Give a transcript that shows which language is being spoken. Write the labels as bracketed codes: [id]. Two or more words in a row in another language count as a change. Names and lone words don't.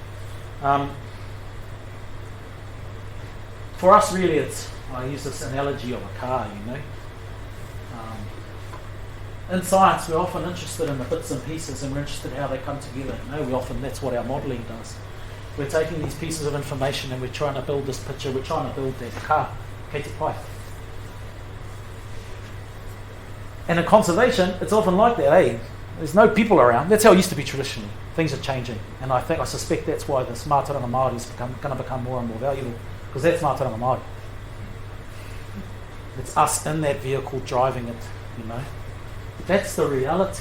[en] For us, really, I use this analogy of a car, in science, we're often interested in the bits and pieces, and we're interested in how they come together. That's what our modelling does. We're taking these pieces of information and we're trying to build this picture, we're trying to build that car, [mi] kei te pai. [en] And in conservation, it's often like that, There's no people around. That's how it used to be traditionally. Things are changing. And I suspect that's why this [mi] Mātauranga Māori [en] is going to become more and more valuable, because that's [mi] Mātauranga Māori. [en] It's us in that vehicle driving it, That's the reality.